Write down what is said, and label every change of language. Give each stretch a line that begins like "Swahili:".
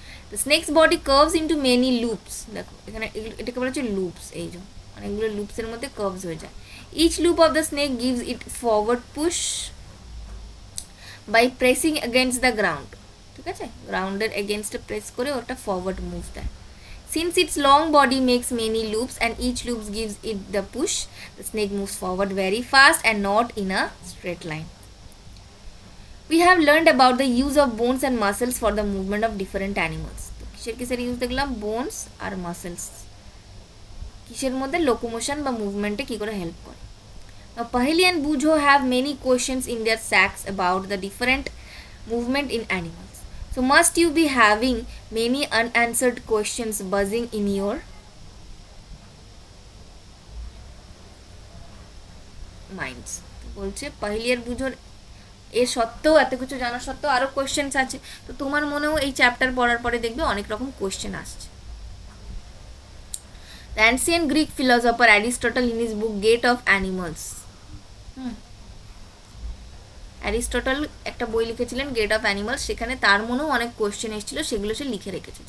English: the snake's body curves into many loops,
Bangla: দেখো এখানে এটাকে বলা হচ্ছে লুপস, এই যে অনেকগুলো লুপসের মধ্যে কার্ভস হয়ে যায়।
English: each loop of the snake gives it forward push by pressing against the ground,
Bangla: ঠিক আছে, গ্রাউন্ডের এগেনস্টে প্রেস করে ওটা ফরওয়ার্ড মুভ দেয়।
English: Since its long body makes many loops and each loop gives it the push, the snake moves forward very fast and not in a straight line. We have learned about the use of bones and muscles for the movement of different animals.
Bangla: তো কিসের কিসের use দেখলাম, bones আর muscles, কিসের মধ্যে, locomotion বা মুভমেন্টে কী করে help করে।
English: Now Paheli and Bujo have many questions in their sacks about the different movement in animals. So must you be having many unanswered questions buzzing in your minds?
Bangla: বলছে পাহিলি আর বুঝোর এর সত্ত্বেও, এত কিছু জানার সত্ত্বেও আরও কোয়েশ্চেন্স আছে। তো তোমার মনেও এই চ্যাপ্টার পড়ার পরে দেখবে অনেক রকম কোয়েশ্চেন আসছে।
English: The ancient Greek philosopher Aristotle in his book Gate of Animals,
Bangla: Aristotle একটা বই লিখেছিলেন গেট অফ অ্যানিমালস, সেখানে তার মনেও অনেক কোয়েশ্চেন এসেছিলো, সেগুলো সে লিখে রেখেছে।